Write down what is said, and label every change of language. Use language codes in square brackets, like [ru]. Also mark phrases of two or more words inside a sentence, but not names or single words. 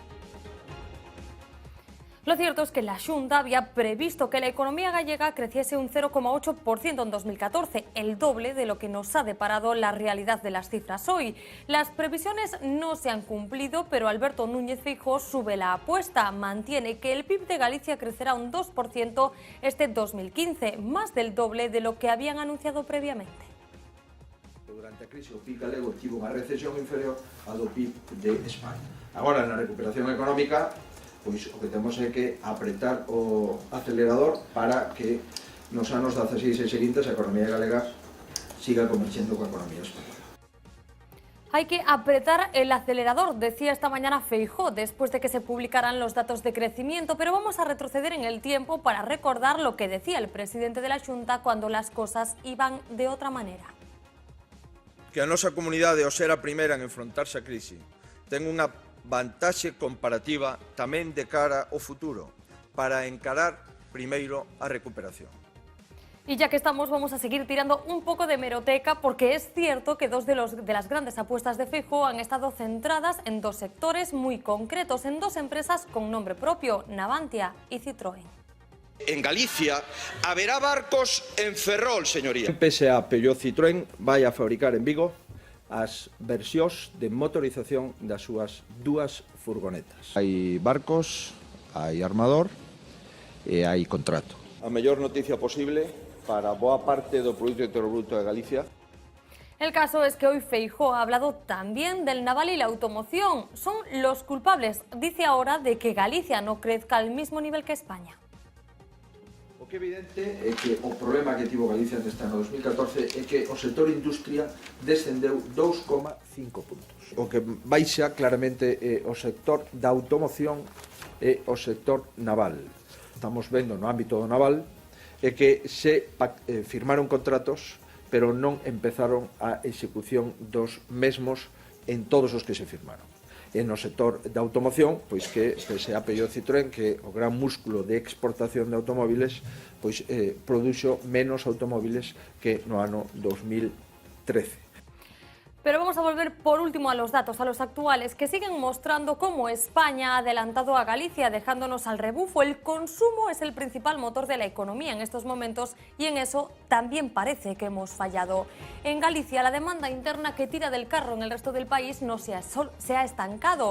[es] Lo cierto es que la Xunta había previsto que la economía gallega creciese un 0,8% en 2014, el doble de lo que nos ha deparado la realidad de las cifras hoy. Las previsiones no se han cumplido, pero Alberto Núñez Feijóo sube la apuesta. Mantiene que el PIB de Galicia crecerá un 2% este 2015, más del doble de lo que habían anunciado previamente. [gl] Durante a crise o PIB galego tivo unha recesión inferior ao do PIB de España. Agora, na recuperación económica, pois o que temos é que apretar o acelerador para que nos anos 16 e seguintes a economía galega siga converxendo coa economía española. [es] Hay que apretar el acelerador, decía esta mañana Feijóo, después de que se publicaran los datos de crecimiento, pero vamos a retroceder en el tiempo para recordar lo que decía el presidente de la Xunta cuando las cosas iban de otra manera. [gl] Que a nosa comunidade, ao ser a primeira en enfrontarse á crise, ten unha vantaxe comparativa tamén de cara ao futuro, para encarar primeiro a recuperación. [es] Y ya que estamos, vamos a seguir tirando un poco de hemeroteca, porque es cierto que dos de las grandes apuestas de Feijóo han estado centradas en dos sectores muy concretos, en dos empresas con nombre propio, Navantia y Citroën. [gl] En Galicia haberá barcos en Ferrol, señoría. PSA Peugeot Citroën vai a fabricar en Vigo as versións de motorización das súas dúas furgonetas. Hai barcos, hai armador e hai contrato. A mellor noticia posible para boa parte do Produto Interior Bruto de Galicia. [es] El caso es que hoy Feijóo ha hablado también del naval y la automoción. Son los culpables, dice ahora, de que Galicia no crezca al mismo nivel que España. [gl] O que é evidente é que o problema que tivo Galicia neste ano 2014 é que o sector industria descendeu 2,5 puntos. O que baixa claramente é o sector da automoción e o sector naval. Estamos vendo no ámbito do naval é que se firmaron contratos, pero non empezaron a execución dos mesmos en todos os que se firmaron. E no sector da automoción, pois que PSA Peugeot Citroën, que o gran músculo de exportación de automóviles, pois produxo menos automóviles que no ano 2013. [es] Pero vamos a volver por último a los datos, a los actuales, que siguen mostrando cómo España ha adelantado a Galicia, dejándonos al rebufo. El consumo es el principal motor de la economía en estos momentos y en eso también parece que hemos fallado. En Galicia, la demanda interna que tira del carro en el resto del país no se ha estancado.